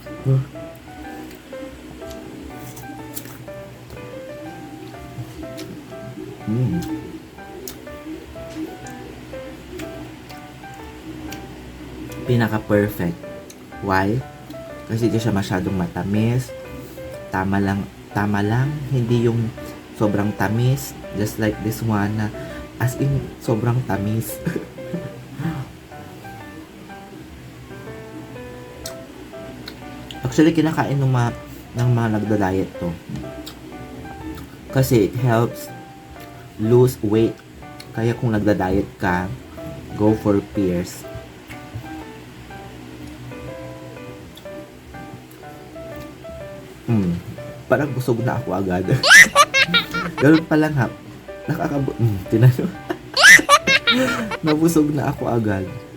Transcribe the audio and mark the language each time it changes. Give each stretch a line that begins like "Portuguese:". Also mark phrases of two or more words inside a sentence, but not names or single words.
Filipino: Pinaka-perfect.
English: Why?
Filipino: Kasi di siya masyadong matamis. Tama lang. Hindi yung sobrang tamis.
English: Just like this one na as in
Filipino: sobrang tamis. Actually, kinakain ng mga nagda-diet to.
English: Kasi it helps lose weight.
Filipino: Kaya kung nagda-diet ka,
English: go for pears.
Filipino: Parang busog na ako agad. Ganun pa lang ha. Tinanong. Nabusog na ako agad.